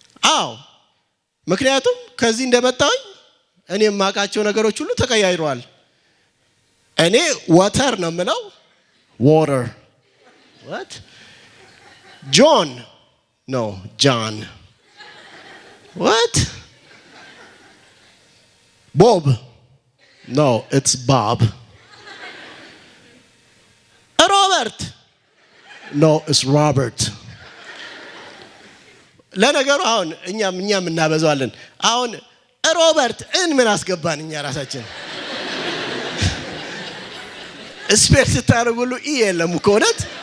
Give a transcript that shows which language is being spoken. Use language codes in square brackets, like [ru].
[am] አዎ፣ ምክንያቱም ከዚህ እንደመጣሁኝ እኔ የማውቃቸው ነገሮች ሁሉ ተቀያይረዋል። እኔ ዋተር ነው የምለው፣ ዋተር። what ጆን ነው ጃን። what ቦብ [en] no it's bob. ሮበርት no it's robert. [am] ለነገሩ አሁን እኛም እናበዛዋለን። አሁን ሮበርት ምን አስገባን እኛ ራሳችን። ስፔል ስታደርጉሉ የለም እኮ እውነት።